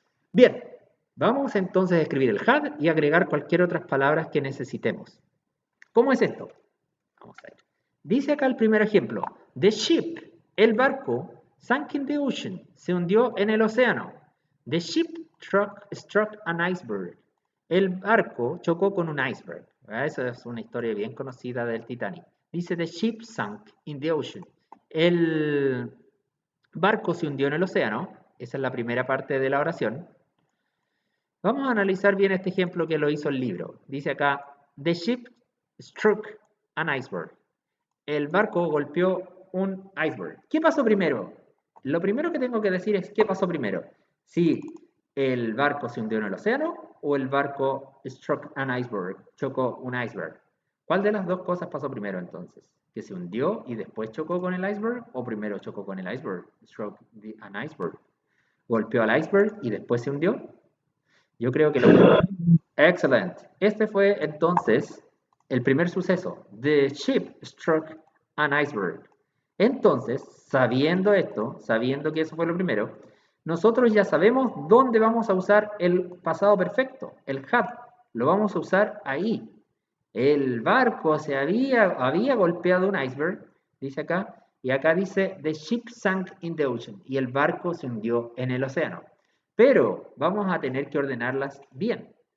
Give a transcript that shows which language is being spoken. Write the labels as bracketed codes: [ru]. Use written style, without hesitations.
[es] Bien, vamos entonces a escribir el had y agregar cualquier otras palabras que necesitemos. ¿Cómo es esto? Vamos a ver. Dice acá el primer ejemplo. The ship, el barco, sank in the ocean, se hundió en el océano. [en] The ship struck an iceberg. [es] El barco chocó con un iceberg. Esa es una historia bien conocida del Titanic. [en] Dice the ship sank in the ocean. [es] El barco se hundió en el océano. Esa es la primera parte de la oración. Vamos a analizar bien este ejemplo que lo hizo el libro. [en] Dice acá, the ship struck an iceberg. [es] El barco golpeó un iceberg. ¿Qué pasó primero? Lo primero que tengo que decir es ¿qué pasó primero? Si el barco se hundió en el océano o el barco struck an iceberg, chocó un iceberg. ¿Cuál de las dos cosas pasó primero entonces? ¿Que se hundió y después chocó con el iceberg o primero chocó con el iceberg? Struck an iceberg. ¿Golpeó al iceberg y después se hundió? Yo creo que lo... Excelente. Este fue entonces el primer suceso. [en] The ship struck an iceberg. [es] Entonces, sabiendo esto, sabiendo que eso fue lo primero, nosotros ya sabemos dónde vamos a usar el pasado perfecto, el had. Lo vamos a usar ahí. El barco se había golpeado un iceberg, dice acá, y acá dice the ship sank in the ocean, y el barco se hundió en el océano. Pero vamos a tener que ordenarlas bien.